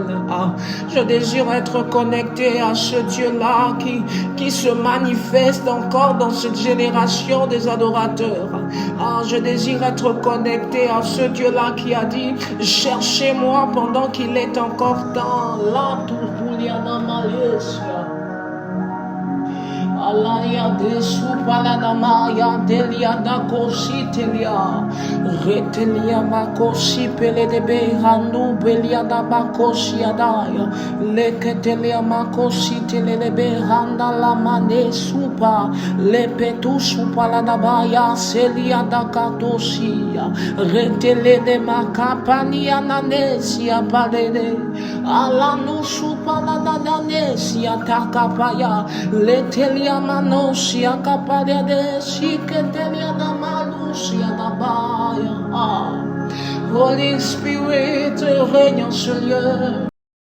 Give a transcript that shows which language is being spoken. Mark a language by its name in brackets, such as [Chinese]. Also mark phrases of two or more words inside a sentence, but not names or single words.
[French] Je désire être connecté à ce Dieu-là qui se manifeste encore dans cette génération des adorateurs. Je désire être connecté à ce Dieu-là qui a dit, cherchez-moi pendant qu'il est encore temps. La Tupuliana Malaysia. Alaya de supalanamaya delia da kosi telia retelia makosi pele de behanu belia da bakosi adaya leketelia makosi tele de behanda la mane supa le petu supalanabaya selia da katosia retele de makapania nanesia palede alanu supalananesia takapaya letelia Manosia caparia de Shiketelia da Malusia da Baya. [English] Holy Spirit, [French] règne en ce lieu.